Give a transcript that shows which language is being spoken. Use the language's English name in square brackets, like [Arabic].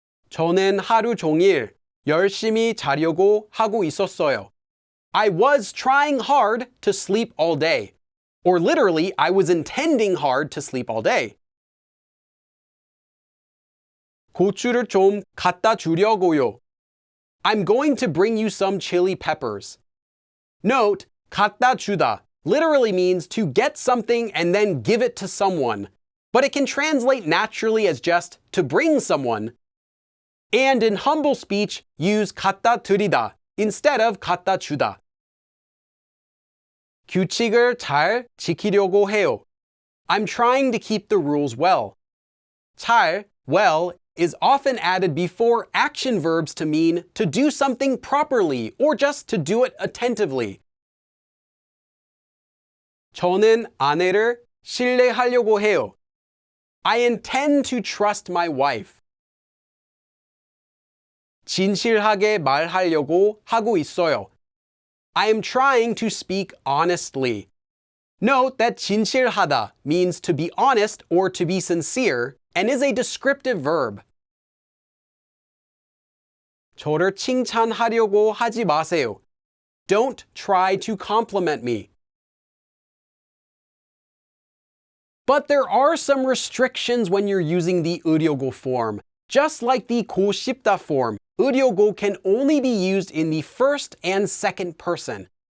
[Korean] 저는 하루 종일 열심히 자려고 하고 있었어요. [English] I was trying hard to sleep all day. Or literally, I was intending hard to sleep all day. [Korean] 고추를 좀 갖다 주려고요. [English] I'm going to bring you some chili peppers. Note, 갖다 주다 literally means to get something and then give it to someone, but it can translate naturally as just to bring someone. And in humble speech, use 갖다 드리다 instead of 갖다 주다. [Korean] 규칙을 잘 지키려고 해요. [English] I'm trying to keep the rules well. 잘, well, is often added before action verbs to mean to do something properly or just to do it attentively. [Korean] 저는 아내를 신뢰하려고 해요. [English] I intend to trust my wife. [Korean] 진실하게 말하려고 하고 있어요. [English] I am trying to speak honestly. Note that 진실하다 means to be honest or to be sincere and is a descriptive verb. [Korean] 저를 칭찬하려고 하지 마세요. [English] Don't try to compliment me. But there are some restrictions when you're using the 으려고 form. Just like the 고 싶다 form, 으려고 can only be used in the first and second person.